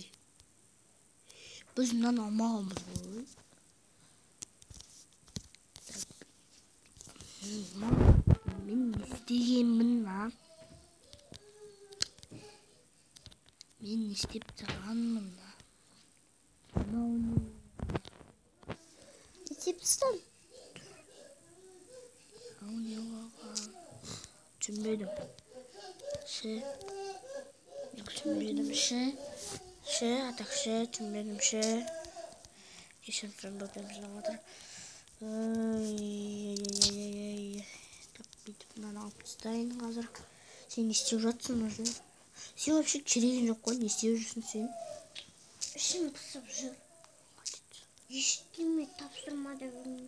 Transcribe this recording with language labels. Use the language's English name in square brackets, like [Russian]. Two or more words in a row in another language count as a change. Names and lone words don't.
[Kazakh] Біз мынаны алмағанбыз ғой. Мен не істегенмін lan? Мен не істеп тұрғанмын lan? [Turkish] Ne yapıyorsun? Düşünmedim. Geçen fırında bakıyorum zaten. [Kazakh] Так, бүйтіп мынаны алып тастайын қазір. Сен не істеп жатсың уже? Сен вообще керегің жоқ қой, не істеп жүрсің сен? Ішім пысып жүр. Ештеме тапсырмада білмеймін.